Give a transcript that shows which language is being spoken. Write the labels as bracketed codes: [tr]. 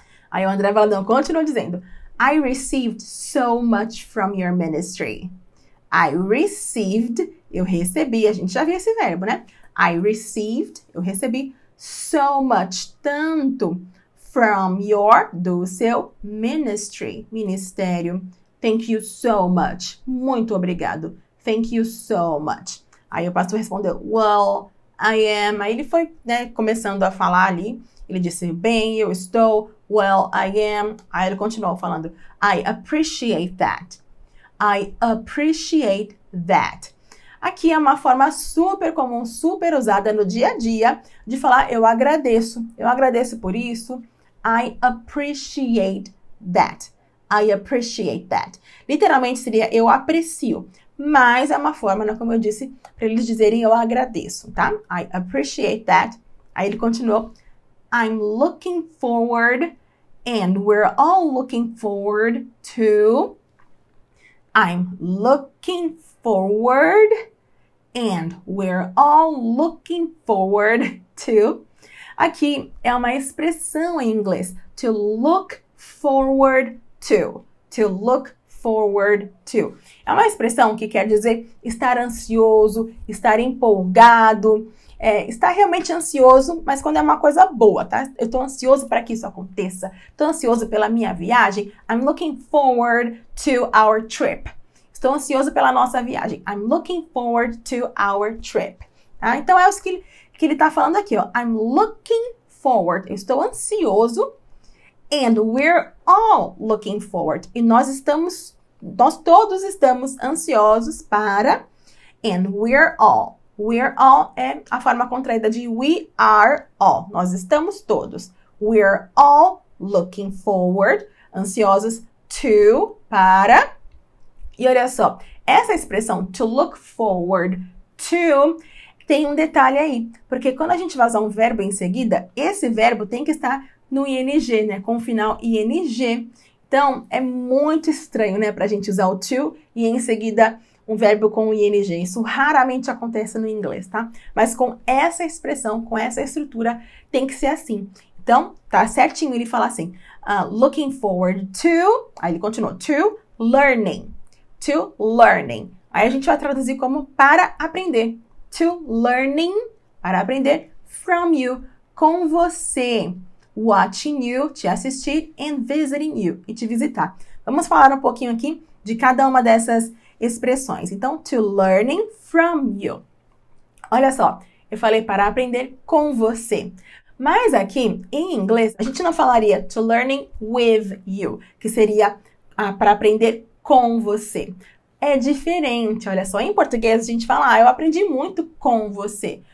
[pt] Aí o André Valadão continuou dizendo, [en] I received so much from your ministry. I received, [pt] eu recebi, a gente já viu esse verbo, né? [en] I received, [pt] eu recebi [en] so much, [pt] tanto, [en] from your, [pt] do seu [en] ministry, [pt] ministério. [en] Thank you so much. [pt] Muito obrigado. [en] Thank you so much. [pt] Aí o pastor respondeu, [en] well, I am. [pt] Aí ele foi, né, começando a falar ali. Ele disse, bem, eu estou. [en] Well, I am. [pt] Aí ele continuou falando, [en] I appreciate that. I appreciate that. [pt] Aqui é uma forma super comum, super usada no dia a dia de falar eu agradeço. Eu agradeço por isso. [en] I appreciate that. I appreciate that. [pt] Literalmente seria eu aprecio. Mas é uma forma, né, como eu disse, para eles dizerem eu agradeço, tá? [en] I appreciate that. [pt] Aí ele continuou. [en] I'm looking forward and we're all looking forward to. I'm looking forward and we're all looking forward to. [pt] Aqui é uma expressão em inglês. [en] To look forward to. To look forward to. [pt] É uma expressão que quer dizer estar ansioso, estar empolgado, estar realmente ansioso, mas quando é uma coisa boa, tá? Eu tô ansioso para que isso aconteça. Tô ansioso pela minha viagem. [en] I'm looking forward to our trip. [pt] Estou ansioso pela nossa viagem. [en] I'm looking forward to our trip. [pt] Tá? Então é isso que ele tá falando aqui, ó. [en] I'm looking forward. [pt] Eu estou ansioso. [en] And we're all looking forward. [pt] E nós todos estamos ansiosos para. [en] And we're all. We're all [pt] é a forma contraída de [en] we are all. [pt] Nós estamos todos. [en] We're all looking forward. [pt] Ansiosos to, para. E olha só, essa expressão [en] to look forward to [pt] tem um detalhe aí. Porque quando a gente vai usar um verbo em seguida, esse verbo tem que estar no ing, né? Com o final ing. Então, é muito estranho, né? Pra gente usar o to e em seguida um verbo com ing. Isso raramente acontece no inglês, tá? Mas com essa expressão, com essa estrutura, tem que ser assim. Então, tá certinho ele falar assim. [en] Looking forward to... [pt] Aí ele continua. [en] To learning. To learning. [pt] Aí a gente vai traduzir como para aprender. [en] To learning, [pt] para aprender. [en] From you, [pt] com você. [en] Watching you, [pt] te assistir. [en] And visiting you, [pt] e te visitar. Vamos falar um pouquinho aqui de cada uma dessas expressões. Então, [en] to learning from you. [pt] Olha só, eu falei para aprender com você. Mas aqui, em inglês, a gente não falaria [en] to learning with you, [pt] que seria para aprender com você. É diferente, olha só. Em português, a gente fala, eu aprendi muito com você.